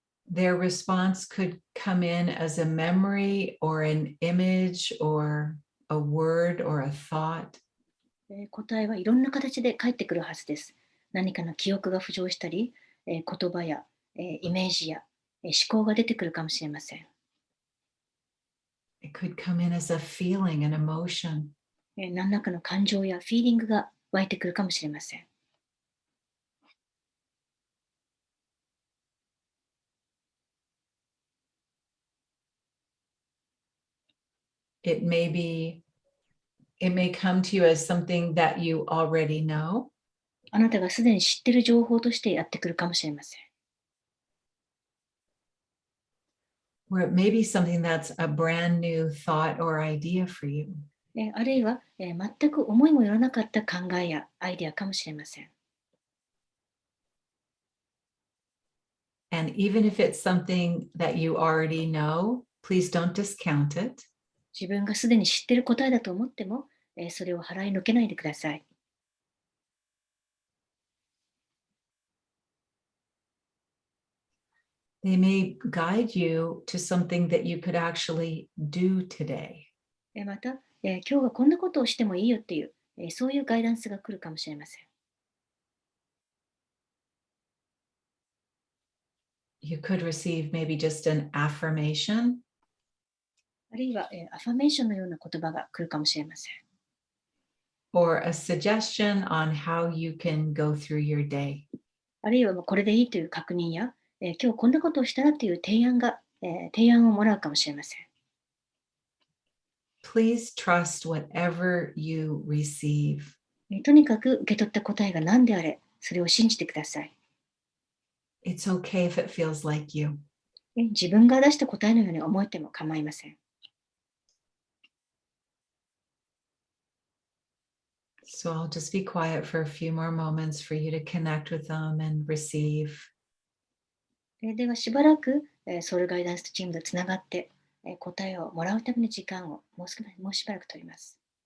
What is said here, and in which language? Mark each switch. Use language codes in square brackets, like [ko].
[en] Their response could come in as a memory or an image or a word or a thought. [ja] 答えはいろんな形で返ってくるはずです。何かの記憶が浮上したり、言葉やイメージや思考が出てくるかもしれません。 [en] It could come in as a feeling, an emotion. [ja] 何らかの感情やフィーリングが湧いてくるかもしれません。 [en] It may come to you as something that you already know. [ja] あなたがすでに知っている情報としてやってくるかもしれません。 [en] Or it may be something that's a brand new thought or idea for you. [ja] あるいは全く思いもよらなかった考えやアイデアかもしれません。 [en] And even if it's something that you already know, please don't discount it. [ja] 自分がすでに知っている答えだと思っても、それを払いのけないでください。 [en] They may guide you to something that you could actually do today. [ja] また、今日はこんなことをしてもいいよっていう、そういうガイダンスが来るかもしれません。 [en] You could receive maybe just an affirmation [ja] あるいは、アファメーションのような言葉が来るかもしれません。 [en] or a suggestion on how you can go through your day. [ja] あるいはもうこれでいいという確認や、今日こんなことをしたらという提案をもらうかもしれません。 [en] Please trust whatever you receive. [ja] とにかく受け取った答えが何であれ、それを信じてください。 [en] It's okay if it feels like you. [ja] 自分が出した答えのように思えても構いません。 [en] So I'll just be quiet for a few more moments for you to connect with them and receive. [ja] ではしばらくソウルガイダンスチームとつながって答えをもらうための時間をもうしばらく取ります。